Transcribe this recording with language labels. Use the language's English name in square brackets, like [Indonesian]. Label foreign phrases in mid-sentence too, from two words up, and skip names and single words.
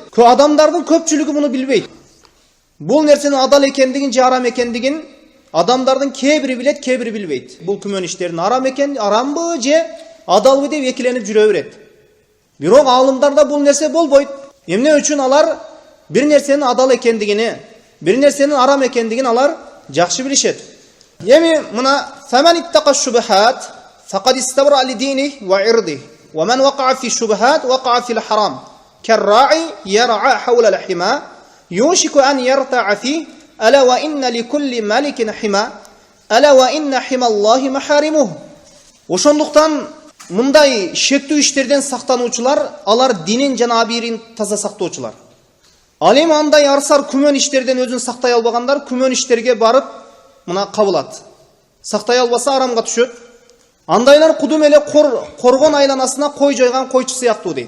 [Kyrgyz] Адамдардын көпчүлүгү муну билбейт. Бул нерсенин адал экендигин же арам экендигин адамдардын кээ бири билет, кээ бири билбейт. Бул күмөн иштердин арам экен, арамбы же адалбы деп экиленип жүрө берет. Бирок аалымдарда бул нерсе болбойт. Эмне үчүн алар бир нерсенин адал экендигини, бир нерсенин арам экендигин алар жакшы билишет. Эми мына [Arabic] فمن اتقى الشبهات فقد استبرأ لدينه وعرضه ومن وقع في الشبهات وقع في الحرام كالراعي يرعى حول الحمى يوشك أن يرتع فيه ألا وإن لكل ملك حمى ألا وإن حمى الله محارمه. [Kyrgyz] Ошондуктан мындай шектүү иштерден сактануучулар алар динин жана абийирин таза сактоочулар. Ал эми андай арсар күмөн иштерден өзүн сактай албагандар күмөн иштерге барып мына кабылат. Сактай албаса арамга түшөт. Андайлар кудум эле коргон айланасына кой жойгон койчу сыяктуу дейт.